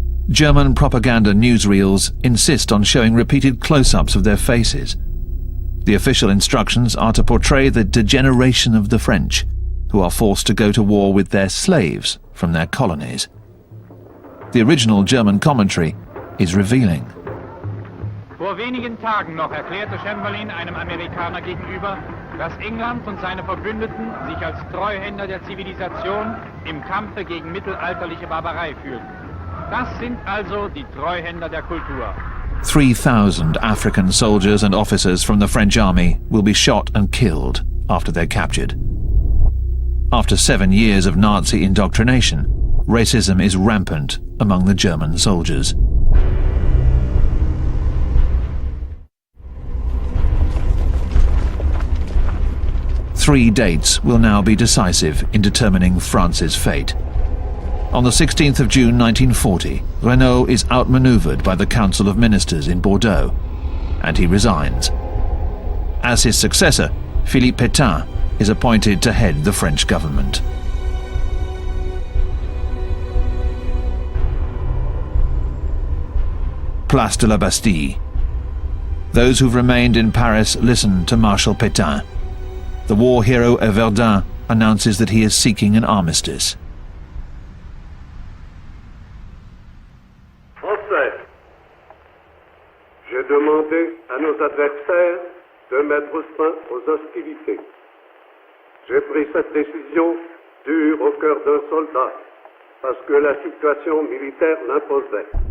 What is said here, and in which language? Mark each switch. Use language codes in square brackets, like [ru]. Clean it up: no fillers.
[en] German propaganda newsreels insist on showing repeated close-ups of their faces. The official instructions are to portray the degeneration of the French, who are forced to go to war with their slaves from their colonies. The original German commentary is revealing. [de] Vor wenigen Tagen noch erklärte Chamberlain einem Amerikaner gegenüber, dass England und seine Verbündeten sich als Treuhänder der Zivilisation im Kampfe gegen mittelalterliche Barbarei fühlten. Das sind also die Treuhänder der Kultur. [en] 3,000 African soldiers and officers from the French army will be shot and killed after they're captured. After 7 years of Nazi indoctrination, racism is rampant among the German soldiers. Three dates will now be decisive in determining France's fate. On the 16th of June 1940, Renaud is outmaneuvered by the Council of Ministers in Bordeaux, and he resigns. As his successor, Philippe Pétain is appointed to head the French government. Place de la Bastille. Those who've remained in Paris listen to Marshal Pétain. The war hero of Verdun announces that he is seeking an armistice. [fr] Français, j'ai demandé à nos adversaires de mettre fin aux hostilités. J'ai pris cette décision dure au cœur d'un soldat, parce que la situation militaire l'imposait.